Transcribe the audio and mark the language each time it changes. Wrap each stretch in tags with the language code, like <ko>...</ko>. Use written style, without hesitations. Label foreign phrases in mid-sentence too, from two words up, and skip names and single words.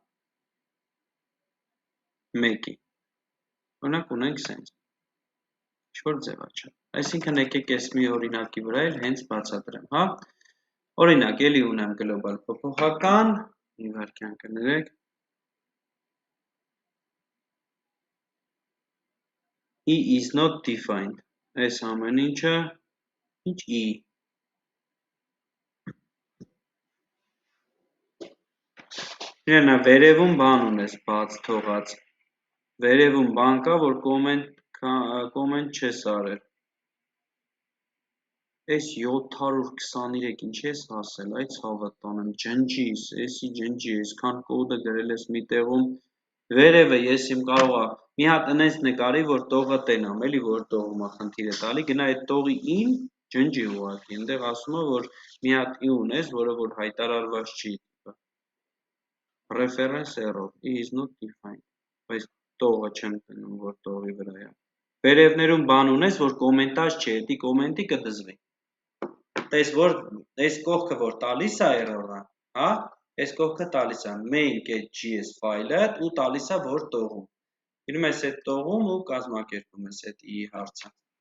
<hy>1-ի։ Օրինակ ունենք սենց, ինչ-որ ձև աչա։ Այսինքն եկեք ես մի օրինակի վրա էլ հենց բացատրեմ, հա։ Օրինակ, էլի ունեմ գլոբալ փոփոխական, մի վայրկյան կներեք։</hy> <en>E is not defined։</en> <hy>Այս ամեն ինչը, ինչ E։ Իրենա, վերևում բան ունես բաց թողած։ Վերևում բան կա, որ կոմենտ չես արել։ Այս 723 ինչ ես հասել, այ ցավը տանեմ, ջնջիս, էսի ջնջի, այսքան կոդը գրել ես մի տեղում, վերևը ես իմ կարող մի հատ այնպես նկարի, որ տողը տենամ, էլի որ տողում է խնդիրը տալի, գնա այդ տողի ին ջնջի ուղղակի, այնտեղ ասում է, որ մի հատ ի ունես, որը որ հայտարարված չի,</hy> <en>reference error, is not defined,</en> <hy>բայց տողը չեմ տնում, որ տողի վրա է, վերևներում բան ունես, որ կոմենտաժ չի, էդի կոմենտի կդզվի, տես որ, այս կողքը որ տալիս է error-ը, հա, այս կողքը տալիս է main.js ֆայլը ու տալիս է որ տողում, իրում ես այդ տողում ու կազմակերպում ես այդ ի հարցը,</hy>